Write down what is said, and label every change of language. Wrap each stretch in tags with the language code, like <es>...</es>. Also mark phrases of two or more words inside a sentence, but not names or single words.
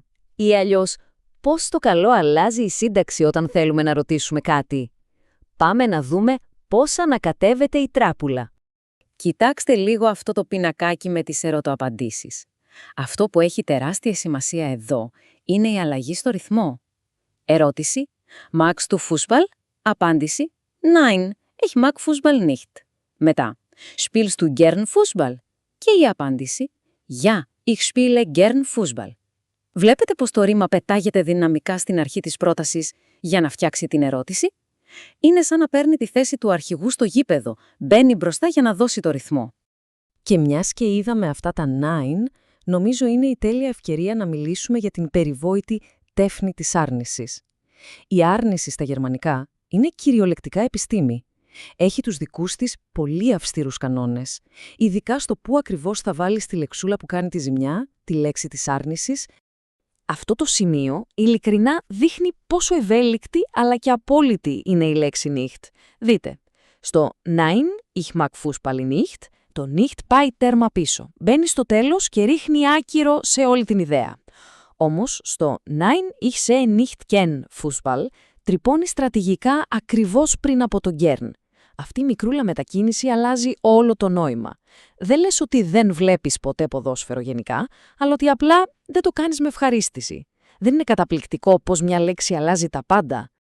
<el>Ή αλλιώς, πώς το καλό αλλάζει η σύνταξη όταν θέλουμε να ρωτήσουμε κάτι? Πάμε να δούμε πώς ανακατεύεται η τράπουλα. Κοιτάξτε λίγο αυτό το πινακάκι με τις ερωτοαπαντήσεις. Αυτό που έχει τεράστια σημασία εδώ είναι η αλλαγή στο ρυθμό. Ερώτηση.</el> <de>Magst du Fußball? Απάντηση. Nein, ich mag Fußball nicht.</de> <el>Μετά.</el> <de>Spielst du gern Fußball?</de> <el>Και η απάντηση.</el> <de>Ja, ich spiele gern Fußball.</de> <el>Βλέπετε πως το ρήμα πετάγεται δυναμικά στην αρχή της πρότασης για να φτιάξει την ερώτηση? Είναι σαν να παίρνει τη θέση του αρχηγού στο γήπεδο, μπαίνει μπροστά για να δώσει το ρυθμό. Και μιας και είδαμε αυτά τα nine, νομίζω είναι η τέλεια ευκαιρία να μιλήσουμε για την περιβόητη τέχνη της άρνησης. Η άρνηση στα γερμανικά είναι κυριολεκτικά επιστήμη. Έχει τους δικούς της πολύ αυστηρούς κανόνες, ειδικά στο πού ακριβώς θα βάλεις τη λεξούλα που κάνει τη ζημιά, τη λέξη της άρνησης. Αυτό το σημείο ειλικρινά δείχνει πόσο ευέλικτη αλλά και απόλυτη είναι η λέξη nicht. Δείτε, στο</el> <de>Nein, ich mag Fußball nicht,</de> <el>το nicht πάει τέρμα πίσω. Μπαίνει στο τέλος και ρίχνει άκυρο σε όλη την ιδέα. Όμως, στο</el> <de>Nein, ich sehe nicht gern Fußball</de> <el>τρυπώνει στρατηγικά ακριβώς πριν από το gern. Αυτή η μικρούλα μετακίνηση αλλάζει όλο το νόημα. Δεν λες ότι δεν βλέπεις ποτέ ποδόσφαιρο γενικά, αλλά ότι απλά δεν το κάνεις με ευχαρίστηση. Δεν είναι καταπληκτικό πως μια λέξη αλλάζει τα πάντα?</el>